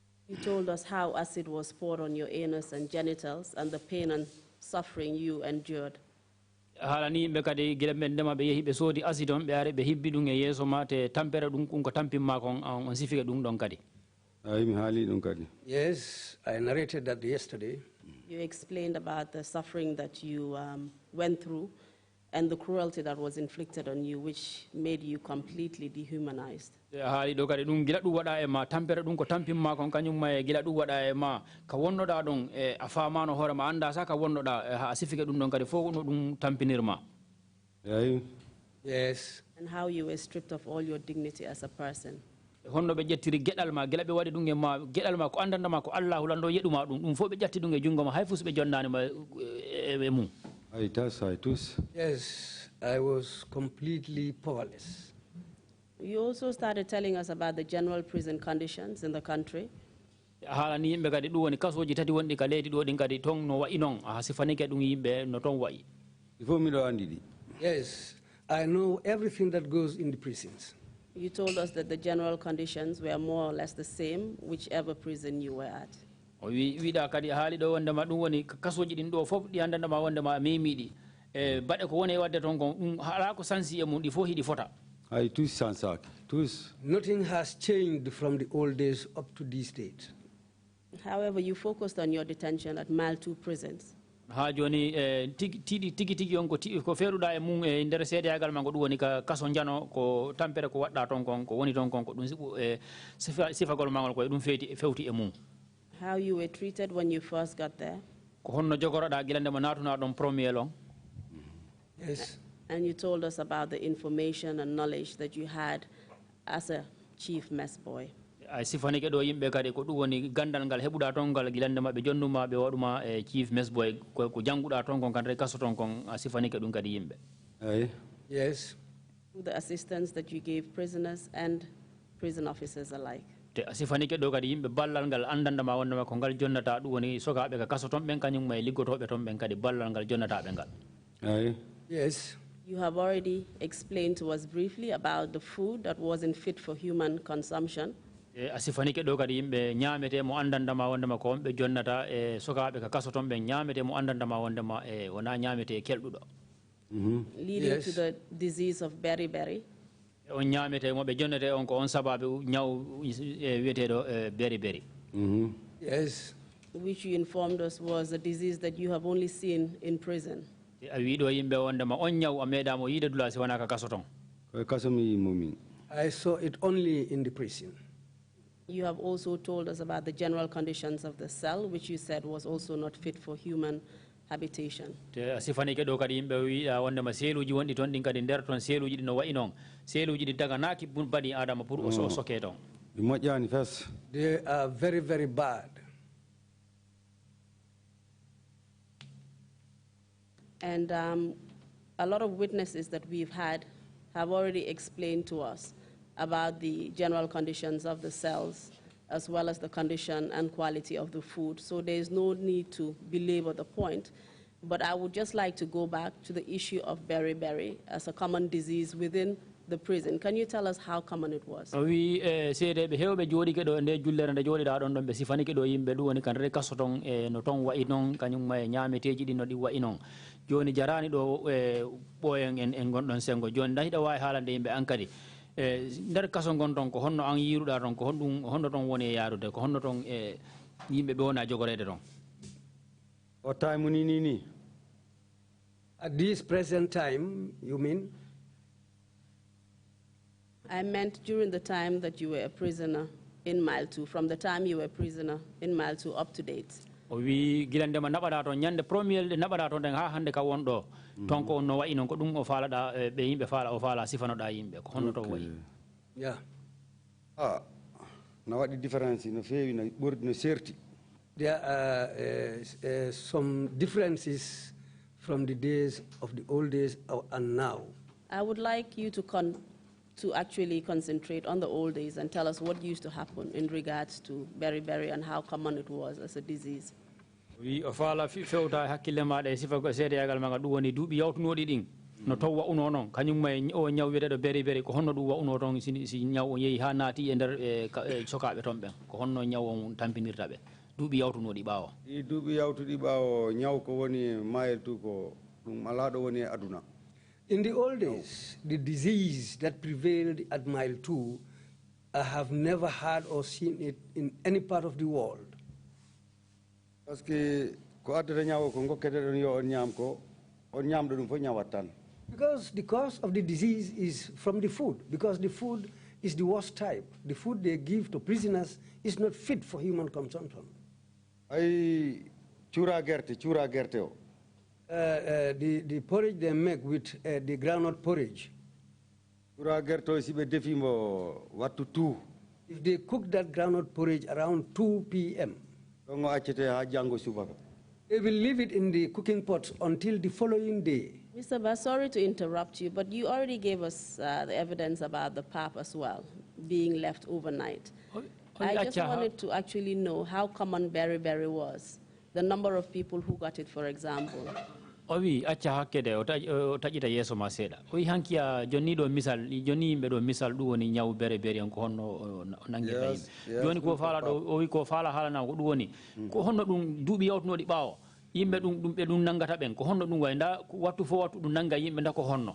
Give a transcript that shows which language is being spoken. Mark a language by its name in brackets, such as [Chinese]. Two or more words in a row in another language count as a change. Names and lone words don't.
[English] You told us how acid was poured on your anus and genitals and the pain and suffering you endured. [Fula] halani be kadi gila men dema be yehi be sodi acide on be are be hibbi dum e yeso ma te tampere dum ko tampimma kon on sifika dum don kadi. [English] Yes, I narrated that yesterday. You explained about the suffering that you went through and the cruelty that was inflicted on you, which made you completely dehumanized. [Fula] haali do kadi dum gila dum wada e ma tampere dum ko tampimma kon kanyum ma gila dum wada e ma ka wonnoda don e a famano hore ma anda sa ka wonnoda ha sifika dum don kadi fo no dum tampinirma. [English] Yes. And how you were stripped of all your dignity as a person. [Fula] honno be jettiri gedal ma gila be wadi dum e ma gedal ma ko andanda ma ko Allah lando yeduma dum fo be jatti dum e jungo ma hay fus be jonnani ma e mum. [English] Yes, I was completely powerless. You also started telling us about the general prison conditions in the country. [Fula] halani yimbe kadi dum woni kasoji tati wondi ka leydi do din kadi ton no wa'i non a sifanike dum yimbe no ton wa'i. [English] Yes, I know everything that goes in the prisons. You told us that the general conditions were more or less the same, whichever prison you were at. [Fula] wiida kadi haali do wonde ma dum woni kasoji din do fof di andanda ma wonde ma memidi e bade ko woni wadde ton kon dum hala ko sansi e mum di fo hidi fota. [English] Nothing has changed from the old days up to these days. However, you focused on your detention at Mile 2 prisons. [Fula] ha joni tigi on ko feruda e mum e nder seedeyagal ma ko dum woni ka kaso jano ko tampere ko wadda ton kon ko woni ton kon ko dum sifagol mangol ko dum fewti e mum. [English] How you were treated when you first got there. [Fula] ko honno jogoroda gilande mo natuna don premier long. [English] Yes. And you told us about the information and knowledge that you had as a chief mess boy. [Fula] ay sifanike do yimbe kadi ko dum woni gandal ngal hebuda ton gal gilande mabbe jonnuma be waduma e [English] chief mess boy [Fula] ko janguda ton kon kan re kaso ton kon sifanike dum kadi yimbe. [English] Yes. The assistance that you gave prisoners and prison officers alike. [Fula] te sifanike do kadi yimbe ballal ngal andanda ma wonde ma ko ngal jonnata dum woni sokabe ka kaso ton ben kanyum may liggotobe ton ben kadi ballal ngal jonnata be ngal. [English] Yes. You have already explained to us briefly about the food that wasn't fit for human consumption. [Fula] asifanike do kadi yimbe nyamete mo andanda ma wonde ma ko be jonnata e sokabe ka kaso ton be nyamete mo andanda ma wonde ma e wona nyamete keldudo. [English] Leading to the disease of beriberi. [Fula] on nyamete mo be jonnete on ko on sababu nyaw wietedo beriberi. [English] Yes. Which you informed us was a disease that you have only seen in prison. [Fula] a wi do yimbe wonde ma on nyaw a medamo yide dula si wana ka kaso ton. [English] I saw it only in the prison. You have also told us about the general conditions of the cell, which you said was also not fit for human habitation. [Fula] te asifanike do kadi yimbe wi wonde ma seluji wondi ton din kadi der ton seluji no wa'i non seluji di daga naki bani adama pour o soke ton. [English] They are very, very bad. And a lot of witnesses that we've had have already explained to us about the general conditions of the cells, as well as the condition and quality of the food. So there is no need to belabor the point. But I would just like to go back to the issue of beriberi as a common disease within the prison. Can you tell us how common it was? [Fula] wi seede be hewbe jodi ke do nde jullere nde jodi da don don be sifanike do yimbe du woni kan re kaso ton e no ton wa'i non kanyum may nyameteji di no di wa'i non joni jarani do boyen en gondon sengo joni dahida wawi haalande yimbe ankadi nder kaso gondon ko honno an yiruda ton ko honno ton woni yarude ko honno ton yimbe be wona jogorede ton. O time ni [English] At this present time, you mean? I meant during the time that you were a prisoner in Mile 2, from the time you were a prisoner in Mile 2 up to date. [Fula] o wi gilande ma nabada ton nyande premier de nabada ton den ha hande ka wondo ton ko no wa'i non ko dum o falada be yimbe fala o fala sifanoda yimbe ko honno to wa'i. [English] Yeah. [Fula] na waɗi différence no feewi no ɓurdi no serti. [English] There are some differences from the days of the old days and now. I would like you to actually concentrate on the old days and tell us what used to happen in regards to beriberi and how common it was as a disease. [Fula] wi o fala fewta hakkille ma de sifa ko seede yagal ma dum woni duubi yawtunodi din no taw wa uno non kanyum may o nyaw wede beri beri ko honno dum wa uno ton si nyaw o yehi ha naati e der sokabe ton ben ko honno nyaw on tampinirta be duubi yawtunodi bawo I duubi yawtudi bawo nyaw ko woni mayeltu ko dum ala do woni aduna. [English] In the old days, the disease that prevailed at mile 2, I have never heard or seen it in any part of the world. [French] Parce que [Fula] ko adata nyaw ko ngokkete don yo on nyam ko on nyam do dum fo nyawatan. [English] Because the cause of the disease is from the food, because the food is the worst type. The food they give to prisoners is not fit for human consumption. [Fula] Ay chura gerte o. [English] The porridge they make with the groundnut porridge. [Fula] Chura gerte si be defimo wattu 2. [English] If they cook that groundnut porridge around 2 p.m., [Fula] Ngo acete ha jango subaka. [English] they will leave it in the cooking pot until the following day. Mr. Bass, sorry to interrupt you, but you already gave us the evidence about the pap as well, being left overnight. I just wanted to actually know how common berry was, the number of people who got it, for example. [Fula] Owi acca hakkede o taƴita yeeso ma seeɗa o wi hankiya joni ɗo misal joni yimɓe ɗo misal ɗum woni ñaw beri on ko honno nanguirta yimɓe joni ko faala ɗo o wi ko faala haalana ko ɗum woni ko honno ɗum duuɓi yawtunoɗi ɓaawo yimɓe ɓe ɗum nangata ɓen ko honno ɗum way nda wattu fo wattu ɗum nanga yimɓe nda ko honno